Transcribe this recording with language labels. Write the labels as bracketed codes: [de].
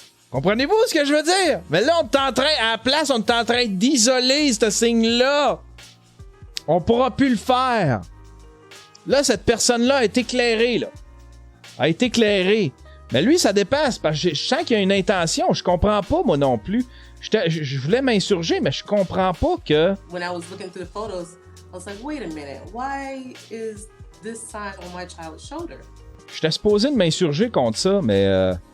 [fr] Comprenez-vous ce que je veux dire? Mais là, à la place, on est en train d'isoler ce signe-là. On pourra plus le faire. Là, cette personne-là a été éclairée, là. A été éclairée. Mais lui, ça dépasse, parce que je sens qu'il y a une intention. Je comprends pas, moi non plus. Je voulais m'insurger, mais je comprends pas que... [en] When I was looking through the photos, I was like, wait a minute, why is this sign on my child's shoulder? [fr] J'étais supposé de m'insurger contre ça, mais...